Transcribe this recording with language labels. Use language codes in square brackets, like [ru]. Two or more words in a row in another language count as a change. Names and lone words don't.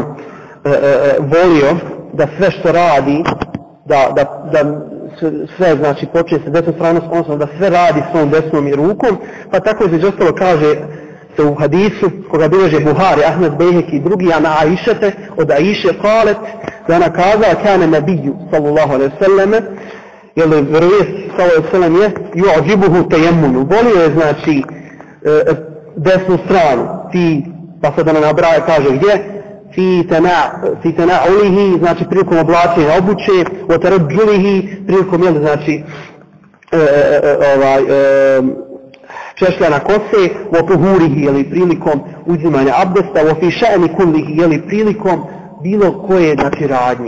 [bs] volio da sve što radi, da sve počne sa desnom stranom, odnosno da sve radi svojom desnom i rukom, pa tako između ostalo kaže se u hadisu koga bilježe Buhari, Ahmed Bejheki i drugi, [ar] عن عائشة, [bs] od Aiše kalet, da ona kazala [ar] كان النبي صلى الله عليه وسلم, [bs] vjerovijest [ar] صلى الله عليه وسلم [bs] je [ar] يعجبه التيمن, [bs] volio je desnu stranu, pa sad ona nabraja kaže gdje, [ar] في تنعله, [bs] prilikom oblačenja obuće, [ar] أو ترجله, [bs] prilikom češljana kose, [ar] أو طهوره, [bs] prilikom uzimanja abdesta, [ar] أو في شأنه كله, [bs] prilikom bilo koje radnje.